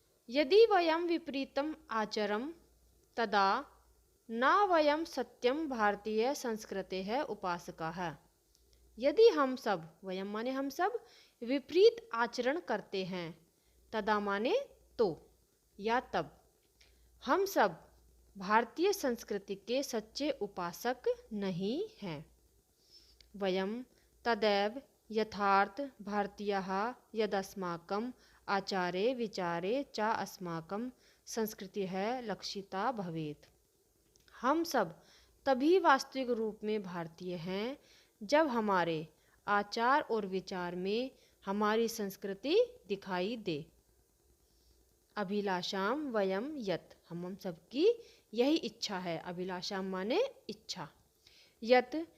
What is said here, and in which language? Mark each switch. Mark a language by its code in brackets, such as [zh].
[sa] यदि वयं विपरीतम आचरम तदा न वयं सत्यम भारतीय संस्कृतेः उपासकाः। [hi] यदि हम सब, वयम माने हम सब, विपरीत आचरण करते हैं, तदा माने तो या तब, हम सब भारतीय संस्कृति के सच्चे उपासक नहीं हैं। [sa] वयं तदैव यथार्थ भारतीयाः यदस्माकं आचारे विचारे च अस्माकं संस्कृतिः लक्षिता भवेत्। [hi] हम सब तभी वास्तविक रूप में भारतीय हैं जब हमारे आचार और विचार में हमारी संस्कृति दिखाई दे। [sa] अभिलाषाम वयम यत, [hi] हम सबकी यही इच्छा है। अभिलाषाम माने इच्छा। यत